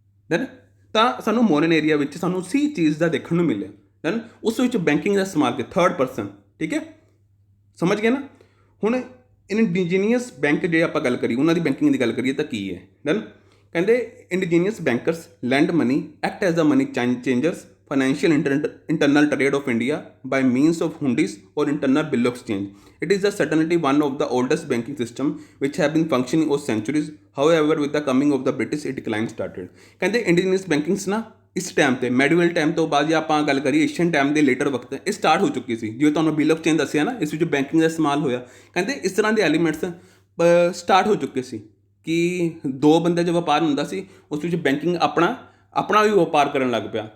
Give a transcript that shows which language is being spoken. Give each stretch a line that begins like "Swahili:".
Punjabi: Then ਤਾਂ ਸਾਨੂੰ moron area ਵਿੱਚ ਸਾਨੂੰ ਉਸੇ ਚੀਜ਼ ਦਾ ਦੇਖਣ ਨੂੰ ਮਿਲਿਆ। ਦੈਨ ਉਸ ਵਿੱਚ ਬੈਂਕਿੰਗ ਦਾ ਇਸਤੇਮਾਲ ਕੀਤਾ ਥਰਡ ਪਰਸਨ, ਠੀਕ ਹੈ। ਸਮਝ ਗਏ ਨਾ? ਹੁਣ ਇੰਡੀਜੀਨੀਅਸ ਬੈਂਕ ਜੇ ਆਪਾਂ ਗੱਲ ਕਰੀਏ, ਉਹਨਾਂ ਦੀ ਬੈਂਕਿੰਗ ਦੀ ਗੱਲ ਕਰੀਏ ਤਾਂ ਕੀ ਹੈ? ਦੈਨ ਕਹਿੰਦੇ
English: Indigenous bankers lend money, act as a money changers financial internal trade of India by means of hundis or internal bill of exchange. It is certainly one of the oldest banking system which have been functioning for centuries. However, with the coming of the British, it decline started.
Punjabi: ਕਹਿੰਦੇ indigenous ਬੈਂਕਿੰਗਸ ਨਾ ਇਸ time ਤੇ ਮੈਡੀਵਲ time ਤੋਂ ਬਾਅਦ ਜੇ ਆਪਾਂ ਗੱਲ ਕਰੀਏ ਏਸ਼ੀਅਨ ਟਾਈਮ ਦੇ ਲੇਟਰ ਵਕਤ ਇਹ ਸਟਾਰਟ ਹੋ ਚੁੱਕੀ ਸੀ। ਜਿਵੇਂ ਤੁਹਾਨੂੰ ਬਿਲ ਆਫ ਚੇਂਜ ਦੱਸਿਆ ਨਾ, ਇਸ ਵਿੱਚ ਬੈਂਕਿੰਗ ਦਾ ਇਸਤੇਮਾਲ ਹੋਇਆ। ਕਹਿੰਦੇ ਇਸ ਤਰ੍ਹਾਂ ਦੇ ਐਲੀਮੈਂਟਸ ਸਟਾਰਟ ਹੋ ਚੁੱਕੇ ਸੀ ਕਿ ਦੋ ਬੰਦੇ ਜੋ ਵਪਾਰ ਹੁੰਦਾ ਸੀ ਉਸ ਵਿੱਚ ਬੈਂਕਿੰਗ ਆਪਣਾ ਵੀ ਵਪਾਰ ਕਰਨ ਲੱਗ ਪਿਆ।